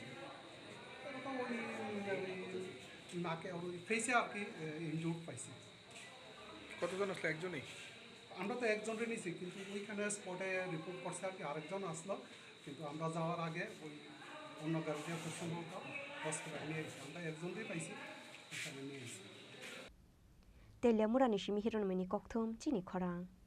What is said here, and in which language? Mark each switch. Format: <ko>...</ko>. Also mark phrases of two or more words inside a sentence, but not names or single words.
<bn>এরকম ওই নাকে ওই ফেসে আর কি ইনজুর্ড পাইছি। কতজন আসলে? একজনই? আমরা তো একজনকে নিয়েছি, কিন্তু ওইখানে স্পটে রিপোর্ট করছে আর কি আরেকজন আসলো, কিন্তু আমরা যাওয়ার আগে ওই অন্য গাড়িতে খুব সম্ভবত হসপিটাল নিয়ে গেছি। আমরা একজনকেই পাইছি, এখানে নিয়ে গেছি।</bn> <trp>Telia murani shimi hiron meni kokthum Chini Khorang.</trp>